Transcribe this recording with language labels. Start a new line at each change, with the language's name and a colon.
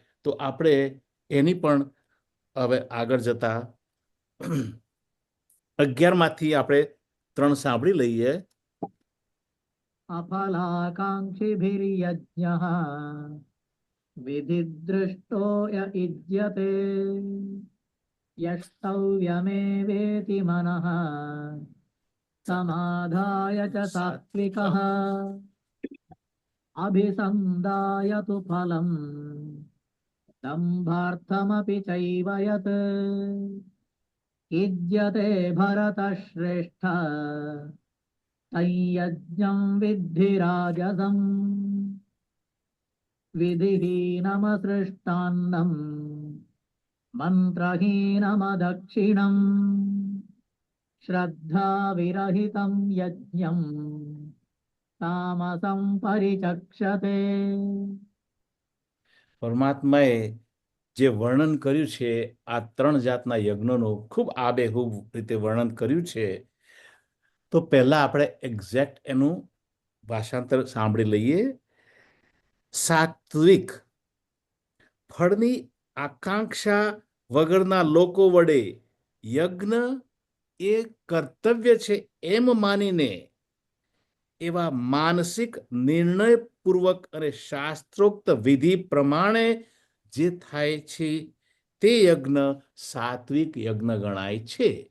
Gujarati: તો આપણે એની પણ હવે આગળ જતા 11માંથી આપણે 3 સાંભળી લઈએ.
Sanskrit: અફલાકાંક્ષિભિર્યજ્ઞઃ વિધિદૃષ્ટો ય યુજ્યતે यष्टव्यमेवेति मनः समाधाय च सात्विकः अभिसन्धाय तु फलम् दम्भार्थमपि चैव यत् युज्यते भरतश्रेष्ठ तय्यज्ञं विद्धि राजसम् विधिहीनमसृष्टान्नम् मन्त्रहीनमदक्षिणम् श्रद्धाविरहितं यज्ञम् तामसं परिचक्षते।
Gujarati: પરમાત્માએ જે વર્ણન કર્યું છે આ 3 જાતના યજ્ઞનું ખૂબ આબેહૂબ રીતે વર્ણન કર્યું છે, તો પહેલા આપણે એક્ઝેક્ટ એનું ભાષાંતર સાંભળી લઈએ. સાત્વિક, ફળની આકાંક્ષા વગરના લોકો વડે યજ્ઞ એ કર્તવ્ય છે એમ માનીને એવા માનસિક નિર્ણયપૂર્વક અને શાસ્ત્રોક્ત વિધિ પ્રમાણે જે થાય છે તે યજ્ઞ સાત્વિક યજ્ઞ ગણાય છે.